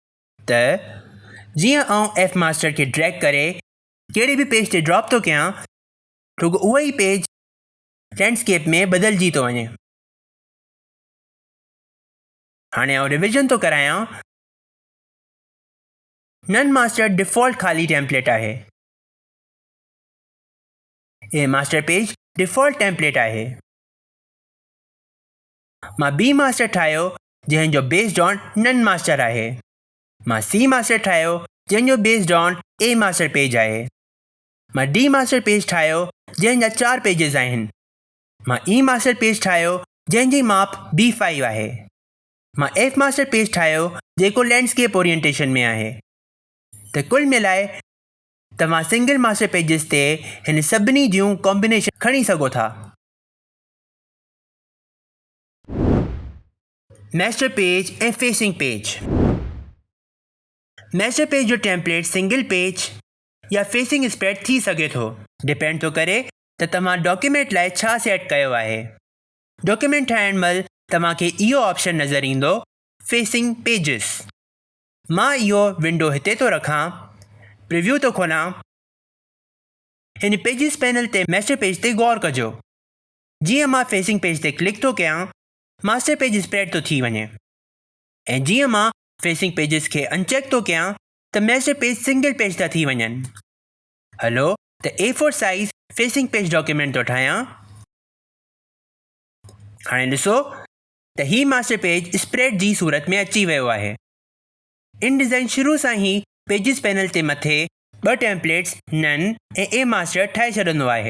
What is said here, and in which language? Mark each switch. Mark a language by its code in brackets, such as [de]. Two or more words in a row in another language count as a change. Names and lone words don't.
[sd] त जीअं आउं F मास्टर खे ड्रैग करे कहिड़े बि पेज ते ड्रॉप थो कयां रुॻो उहो ई पेज लैंडस्केप में बदिलजी थो वञे। हाणे आउं रिविज़न थो करायां। नन मास्टर डिफ़ॉल्ट ख़ाली टेम्पलेट आहे। ए [en] master page default template [sd] आहे। मां बी मास्टर ठाहियो जंहिंजो [en] based on [sd] नन मास्टर आहे। मां सी मास्टर ठाहियो जंहिंजो [en] based on A master page [sd] आहे। मां डी [en] master page [sd] ठाहियो जंहिंजा 4 पेजिस आहिनि। मां ई [en] master page [sd] ठाहियो जंहिंजी माप B5 आहे। मां F [en] master page [sd] ठाहियो जेको [en] landscape orientation [sd] में आहे। त कुल मिलाए तव्हां [en] single master pages [sd] ते हिन सभिनी जूं कॉम्बिनेशन खणी सघो था। [en] master page [sd] ऐं [en] facing page. master page [sd] जो टेम्पलेट [en] single page [sd] या [en] facing spread [sd] थी सघे थो। डिपेंड थो करे त तव्हां डॉक्यूमेंट लाइ छा सेट कयो आहे। डॉक्यूमेंट ठाहिण महिल तव्हांखे इहो ऑप्शन नज़र ईंदो [en] facing pages. [sd] मां इहो विंडो हिते थो रखां। प्रिव्यू थो खोलां। हिन [en] pages panel [sd] ते [en] master page [sd] ते गौर कजो। जीअं मां [en] facing page [sd] ते क्लिक थो कयां [en] master page spread [sd] थो थी वञे ऐं जीअं मां [en] facing pages [sd] खे अनचेक थो कयां त [en] master page single page [sd] था थी वञनि। हलो त [en] A4 size facing page document [sd] थो ठाहियां। हाणे ॾिसो त ही [en] master page spread [sd] जी सूरत में अची वियो आहे। इन डिज़ाइन शुरू सां ई [en] pages panel [sd] ते मथे 2 टेम्पलेट्स नन ऐं ए मास्टर ठाहे छॾंदो आहे।